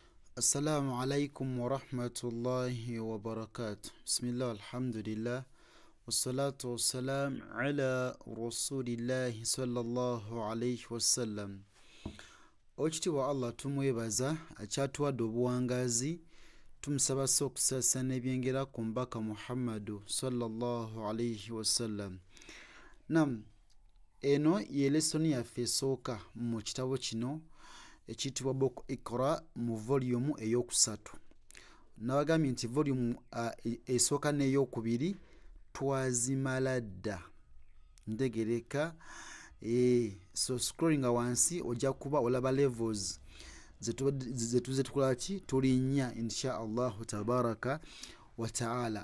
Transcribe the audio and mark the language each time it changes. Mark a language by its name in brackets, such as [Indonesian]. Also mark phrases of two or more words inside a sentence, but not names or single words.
[Arabic] السلام عليكم ورحمة الله وبركاته. بسم الله، الحمد لله. والصلاة والسلام على رسول الله صلى الله عليه وسلم. [Ganda] Okitiibwa Allah tumwebaza akyatuwadde obuwangazi, tumusaba okusaasaanya ebyengera ku mbaka Muhammadu [Arabic] صلى الله عليه وسلم. [Ganda] Nam, eno ye lesoni yaffe esooka mu kitabo kino ekiyitibwa Book Iqra mu volume eyokusatu. Nabagambye nti volume esooka n'eyokubiri twazimala dda. Ntegereka [English] so scrolling [Ganda] wansi ojja kuba olaba levels zetuze tukola ki tulinnya [Arabic] إن شاء الله تبارك وتعالى.